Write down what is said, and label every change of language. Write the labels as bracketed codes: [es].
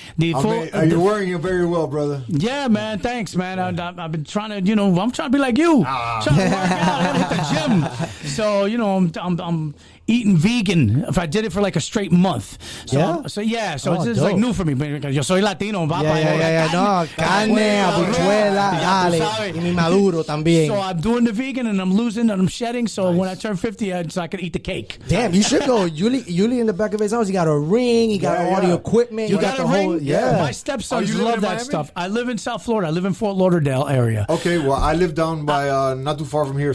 [en] You're wearing it very well, brother. Yeah, man. Thanks, man. I've been trying to, I'm trying to be like you. Trying to work out. I gotta hit the gym. So, I'm eating vegan if I did it for like a straight month. So it's just like new for me. [es] Yo soy latino, papá. No, carne, habichuela, dale, y mi maduro también. [en] So I'm doing the vegan and I'm losing and I'm shedding. So when I turn 50, so I can eat the cake. Damn, you should go. Uly in the back of his house, he got a ring, he got all the equipment. You got the a whole ring? Yeah. My stepsons love that stuff. I live in South Florida. I live in Fort Lauderdale area. Okay, well, I live down by not too far from here.